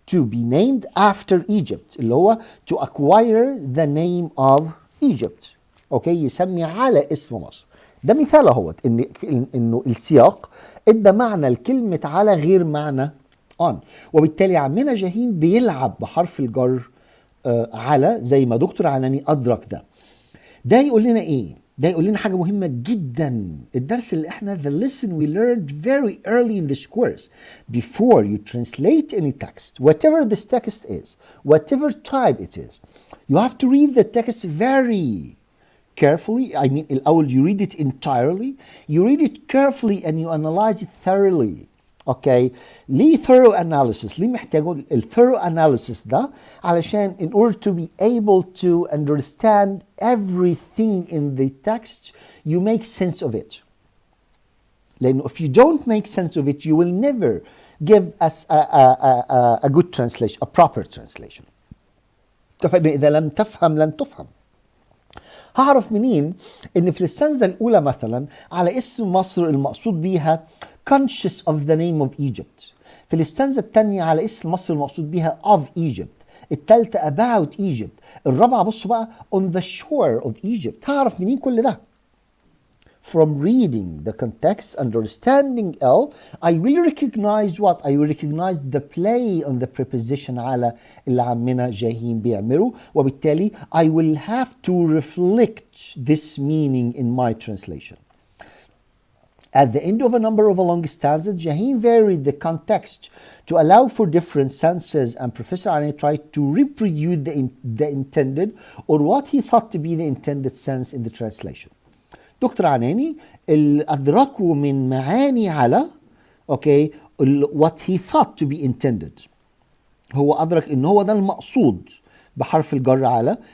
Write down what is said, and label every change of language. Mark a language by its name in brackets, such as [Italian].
[English] To be named after Egypt [Arabic] اللي هو [English] to acquire the name of Egypt. [Arabic] اوكي يسمي على اسم مصر. ده مثال اهوت انه السياق ادى معنى لكلمه على غير معنى on. وبالتالي عمنا جاهين بيلعب بحرف الجر على زي ما دكتور علاني ادرك ده. ده يقول لنا ايه؟ ده يقول لنا حاجة مهمة جدا. الدرس اللي احنا [English] the lesson we learned very early in this course. Before you translate any text, whatever this text is, whatever type it is, you have to read the text very carefully. I mean, [Arabic] الأول [English] you read it entirely, you read it carefully and you analyze it thoroughly. [Arabic] اوكي ليه [English] thorough analysis؟ [Arabic] ليه محتاجون [English] thorough analysis ده؟ [Arabic] علشان [English] in order to be able to understand everything in the text you make sense of it. [Arabic] لأنه [English] if you don't make sense of it you will never give us a good translation, a proper translation. [Arabic] اتفقنا إذا لم تفهم لن تفهم. هعرف منين ان في الستانزا الاولى مثلا على اسم مصر المقصود بيها [English] conscious of the name of Egypt. [Arabic] في الستانزا الثانيه على اسم مصر المقصود بيها [English] of Egypt. [Arabic] الثالثه [English] about Egypt. [Arabic] الرابعه بصوا بقى [English] on the shore of Egypt. [Arabic] هعرف منين كل ده؟ [English] From reading the context, understanding L, I will recognize what? I will recognize the play on the preposition على [Arabic] اللي عمنا جاهين بيعمله. وبالتالي [English] I will have to reflect this meaning in my translation. At the end of a number of a long stanza, Jaheen varied the context to allow for different senses, and Professor Ali tried to reproduce the intended or what he thought to be the intended sense in the translation. [Arabic] دكتور عناني اللي أدركوا من معاني على اوكي [English] what he thought to be intended. [Arabic] هو أدرك إن هو ده المقصود بحرف الجر على.